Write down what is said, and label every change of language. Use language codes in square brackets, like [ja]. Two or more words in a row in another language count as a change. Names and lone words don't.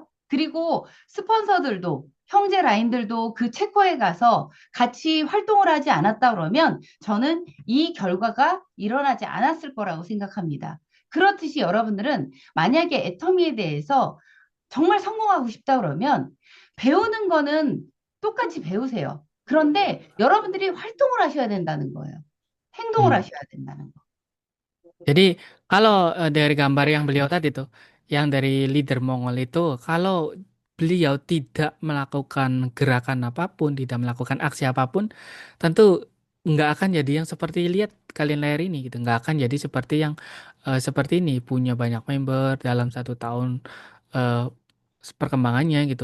[ko] 그리고 스폰서들도 형제 라인들도 그 체코에 가서 같이 활동을 하지 않았다 그러면 저는 이 결과가 일어나지 않았을 거라고 생각합니다. 그렇듯이 여러분들은 만약에 애터미에 대해서 정말 성공하고 싶다 그러면 배우는 거는 똑같이 배우세요. 그런데 여러분들이 활동을 하셔야 된다는 거예요. 행동을 Hmm. 하셔야 된다는 거. [id] Jadi kalau dari gambar yang beliau tadi tuh, yang dari leader Mongol itu, kalau beliau tidak melakukan gerakan apapun, tidak melakukan aksi apapun, tentu nggak akan jadi yang seperti lihat kalian layar ini gitu, nggak akan jadi seperti yang seperti ini punya banyak member dalam 1 tahun eh, perkembangannya gitu.